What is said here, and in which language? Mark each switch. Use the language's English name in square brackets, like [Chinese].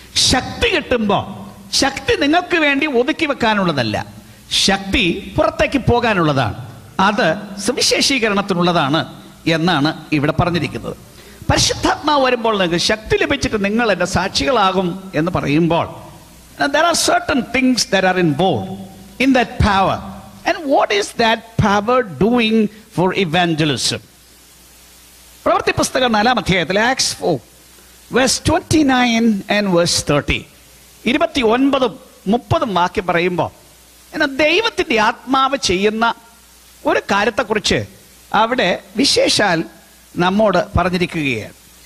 [Malayalam] ശക്തി കിട്ടുമ്പോൾ ശക്തി നിങ്ങൾക്ക് വേണ്ടി ഒതുക്കി വെക്കാനുള്ളതല്ല, ശക്തി പുറത്തേക്ക് പോകാനുള്ളതാണ്. അത് സുവിശേഷീകരണത്തിനുള്ളതാണ് എന്നാണ് ഇവിടെ പറഞ്ഞിരിക്കുന്നത്. പരിശുദ്ധാത്മാവ് വരുമ്പോൾ നിങ്ങൾക്ക് ശക്തി ലഭിച്ചിട്ട് നിങ്ങൾ എൻ്റെ സാക്ഷികളാകും എന്ന് പറയുമ്പോൾ [English] there are certain things that are involved in that power. And what is that power doing for evangelism? [Malayalam] പ്രവൃത്തി പുസ്തകം 4-ാം അധ്യായത്തിൽ [English] Acts 4 verse 29 and verse 30 [Malayalam] 29-30 വാക്യം പറയുമ്പോൾ എന്നാൽ ദൈവത്തിൻ്റെ ആത്മാവ് ചെയ്യുന്ന ഒരു കാര്യത്തെക്കുറിച്ച് അവിടെ വിശേഷാൽ നമ്മോട് പറഞ്ഞിരിക്കുകയാണ്.